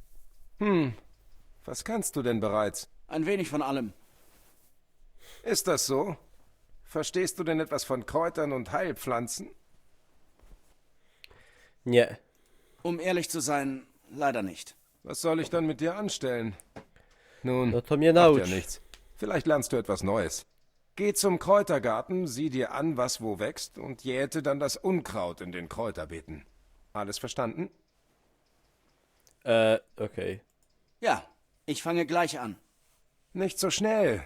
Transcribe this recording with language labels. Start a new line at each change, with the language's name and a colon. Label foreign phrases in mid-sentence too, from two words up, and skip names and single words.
German: Was kannst du denn bereits? Ein wenig von allem. Ist das so? Verstehst du denn etwas von Kräutern und Heilpflanzen?
Polish: Nie.
German: Um ehrlich zu sein, leider nicht. Was soll ich dann mit dir anstellen? Nun,
Polish: No to mnie
German: macht
Polish: naucz.
German: ja nichts. Vielleicht lernst du etwas Neues. Geh zum Kräutergarten, sieh dir an, was wo wächst und jäte dann das Unkraut in den Kräuterbeeten. Alles verstanden? Okay. Ja, ich fange gleich an. Nicht so schnell.